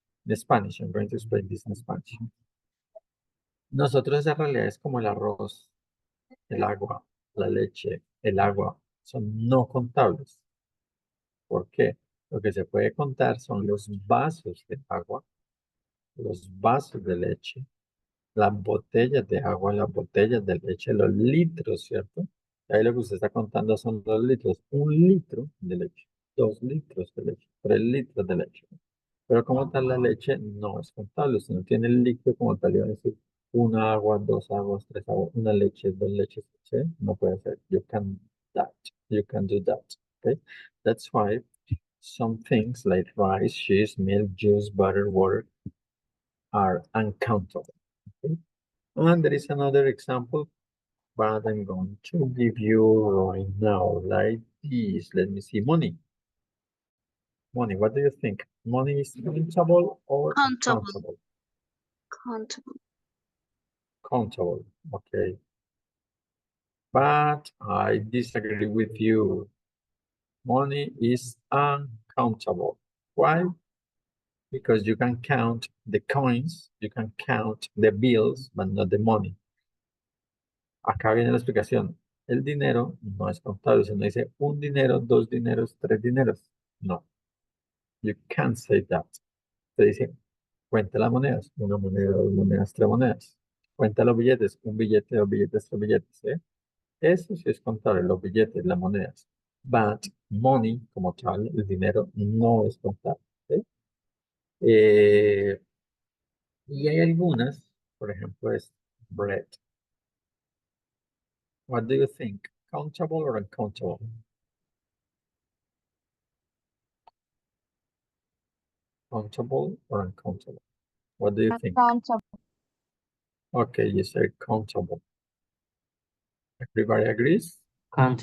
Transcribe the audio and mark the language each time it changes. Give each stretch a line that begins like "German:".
English: In Spanish, I'm going to explain this in Spanish.
Spanish: Nosotros en realidad es como el arroz, el agua, la leche, el agua, son no contables. ¿Por qué? Lo que se puede contar son los vasos de agua, los vasos de leche, las botellas de agua, las botellas de leche, los litros, ¿cierto? Ahí lo que usted está contando son los litros. 1 litro de leche, 2 litros de leche, 3 litros de leche. Pero como tal la leche no es contable. Usted no tiene el líquido como tal. Iba a decir 1 agua, 2 aguas, 3 aguas, 1 leche, 2 leches. ¿Sí? No puede ser.
English: You can do that. Okay? That's why some things like rice, cheese, milk, juice, butter, water are uncountable. Okay? And there is another example, but I'm going to give you right now, like this. Let me see. Money. Money, what do you think? Money is countable or Countable. uncountable? Countable. Countable, okay. But I disagree with you. Money is uncountable. Why? Because you can count the coins, you can count the bills, but not the money.
Spanish: Acá viene la explicación. El dinero no es contable. Si no dice 1 dinero, 2 dineros, 3 dineros. No.
English: You can't say that.
Spanish: Se dice, cuenta las monedas. 1 moneda, 2 monedas, 3 monedas. Cuenta los billetes. 1 billete, 2 billetes, 3 billetes. ¿Eh? Eso sí es contable, los billetes, las monedas.
English: But money,
Spanish: como tal, el dinero, no es contable. ¿Sí? Y hay algunas, por ejemplo, es bread.
English: What do you think? Countable or uncountable? Countable or uncountable? What do you think? Uncountable. Okay, you say countable. Everybody agrees?
Spanish: ¿Están de